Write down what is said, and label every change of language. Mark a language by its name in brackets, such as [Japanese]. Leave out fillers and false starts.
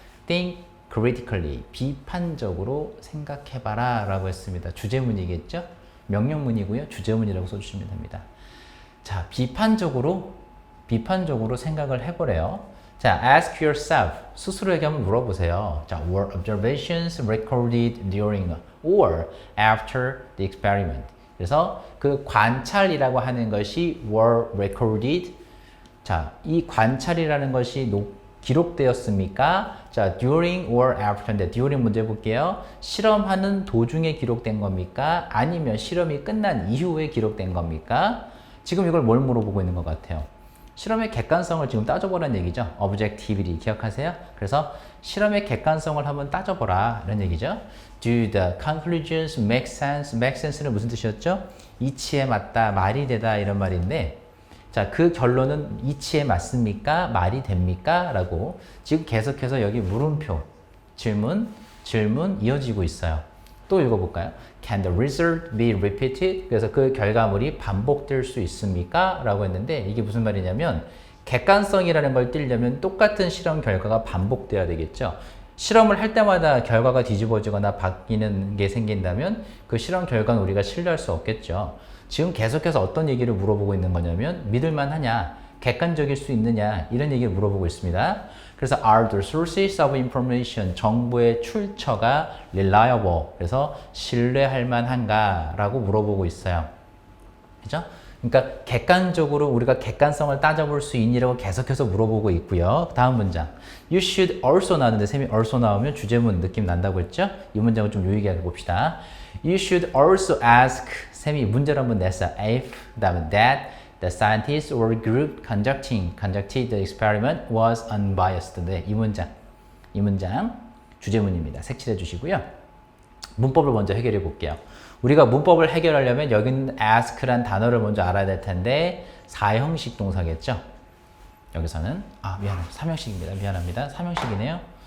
[English] think critically [Korean] 비판적으로 생각해봐라 라고 했습니다. 주제문이겠죠? 명령문이고요. 주제문이라고 써주시면 됩니다. 자, 비판적으로 생각을 해보래요. 자, [English] ask yourself [Korean] 스스로에게 한번 물어보세요. [English] 자, were observations recorded during or after the experiment? [Korean] 그래서 그 관찰이라고 하는 것이 [English] were recorded. [Korean] 자, 이 관찰이라는 것이 기록되었습니까? 자, [English] during or after [Korean] 인데 during 문제 볼게요. 실험하는 도중에 기록된 겁니까? 아니면 실험이 끝난 이후에 기록된 겁니까? 지금 이걸 뭘 물어보고 있는 것 같아요? 실험의 객관성을 지금 따져보라는 얘기죠. objectivity 기억하세요? 그래서 실험의 객관성을 한번 따져보라 이런 얘기죠. [English] Do the conclusions make sense? [Korean] make sense는 무슨 뜻이었죠? 이치에 맞다, 말이 되다 이런 말인데 자, 그 결론은 이치에 맞습니까? 말이 됩니까? 라고 지금 계속해서 여기 물음표, 질문 이어지고 있어요. 또 읽어볼까요? [English] Can the result be repeated? [Korean] 그래서 그 결과물이 반복될 수 있습니까? 라고 했는데 이게 무슨 말이냐면 객관성이라는 걸 띄려면 똑같은 실험 결과가 반복돼야 되겠죠. 실험을 할 때마다 결과가 뒤집어지거나 바뀌는 게 생긴다면 그 실험 결과는 우리가 신뢰할 수 없겠죠. 지금 계속해서 어떤 얘기를 물어보고 있는 거냐면 믿을만 하냐, 객관적일 수 있느냐 이런 얘기를 물어보고 있습니다. 그래서 [English] are the sources of information [Korean] 정보의 출처가 reliable 그래서 신뢰할 만한가 라고 물어보고 있어요. 그죠? 그러니까 객관적으로 우리가 객관성을 따져볼 수 있니라고 계속해서 물어보고 있고요. 다음 문장 [English] you should also [Korean] 나왔는데 쌤이 also 나오면 주제문 느낌 난다고 했죠? 이 문장을 좀 유의하게 봅시다. [English] You should also ask [Korean] 쌤이 문제를 한번 냈어요. [English] if [Korean] 그 다음에 [English] that the scientist or group conducted the experiment was unbiased. [Korean] 네, 이 문장 주제문입니다. 색칠해 주시고요. 문법을 먼저 해결해 볼게요. 우리가 문법을 해결하려면 여기는 ask란 단어를 먼저 알아야 될 텐데 4형식 동사겠죠. 여기서는 미안해요. 3형식입니다. 미안합니다. 3형식이네요.